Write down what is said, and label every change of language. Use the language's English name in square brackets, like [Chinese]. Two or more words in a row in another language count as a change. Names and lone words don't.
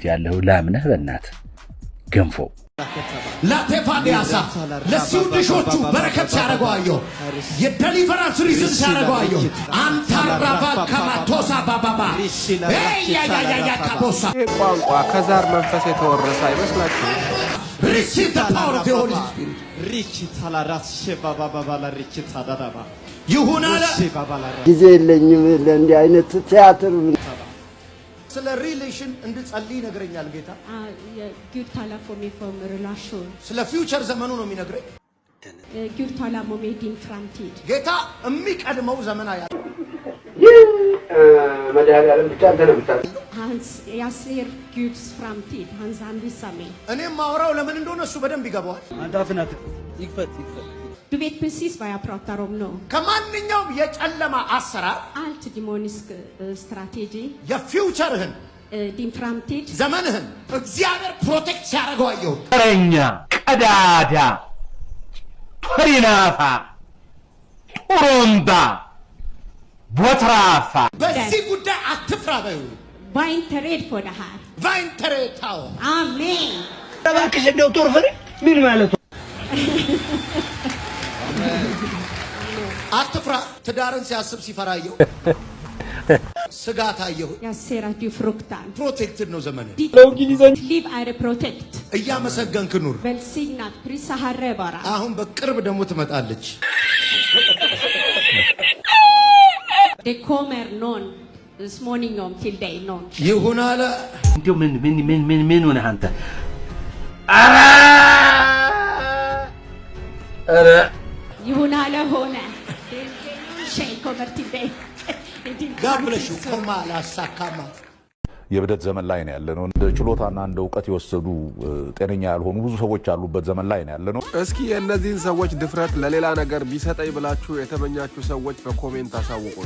[Amharic] እንዴት ያለው ላምነህ በእናትህ ገንፎ ላቴፋዲያሳ ለስዊድሾቹ በረከት ሲያደርገዋየሁ የደሊቨራንስ ሪዝን ሲያደርገዋየሁ አንታራባ ከማቶሳ ባባባ ያያያያ ካቦሳ ቋንቋ ከዛር መንፈስ የተወረሰ አይመስላችሁም? [English] Receive the power of the Holy Spirit. [Amharic] ይሁን አለ ጊዜ የለኝም ለእንዲህ አይነት ቲያትር ስለ ሪሌሽን እንድጸልይ ይነግረኛል ጌታ [Swedish] Gud talar för mig om relation. [Amharic] ስለ ፊውቸር ዘመኑ ነው የሚነግረኝ [Swedish] Gud talar om din framtid. [Amharic] ጌታ የሚቀድመው ዘመን አያ መድኃኒዓለም ብቻ አንተ ነው የምታውቀው። [Swedish] Jag ser Guds framtid. Han anvisar mig. [Amharic] እኔም ማውራው ለምን እንደሆነ እሱ በደንብ ይገባዋል አንዳፍናት ይክፈት [Swedish] Du vet precis vad jag pratar om nu. [Amharic] ከማንኛውም የጨለማ አሰራር [Swedish] Allt demonisk strategi. [Amharic] የፊውቸርህን [Swedish] Din framtid. [Amharic] ዘመንህን እግዚአብሔር ፕሮቴክት ሲያደርገው አየሁ ተረኛ ቀዳዳ ሪናፋ ጡሩምባ ቦትራፋ በዚህ ጉዳይ አትፍራ በዩ [Swedish] Var inte rädd för det här. ቫይንተሬታው Amen. [Amharic] እባክሽ እንደው ጦር ፍሬ ምን ማለት ነው? አትፍራ ትዳርን ሲያስብ ሲፈራየው ስጋት አየሁ [Swedish] Jag ser att du fruktar. [Amharic] ፕሮቴክትድ ነው ዘመንህ [Swedish] Ditt liv är protect. [Amharic] እያመሰገንክ ኑር [Swedish] Välsignat. Prisa Herre bara. [Amharic] አሁን በቅርብ ደግሞ ትመጣለች [Swedish] Det kommer någon småningom till dig någon. [Amharic] ይሁን አለ እንዴው ምን ሆነ አንተ አረ ይሁን አለ ሆነ ሸይ [Swedish] kommer till dig. ጋብለሽ ቆማ ላሳካማ [Amharic] የብደት ዘመን ላይ ነው ያለነው እንደ ችሎታና እንደ ዕውቀት የወሰዱ ጤነኛ ያልሆኑ ብዙ ሰዎች ያሉበት ዘመን ላይ ነው ያለነው እስኪ የእነዚህን ሰዎች ድፍረት ለሌላ ነገር ቢሰጠኝ ብላችሁ የተመኛችሁ ሰዎች በኮሜንት አሳውቁን።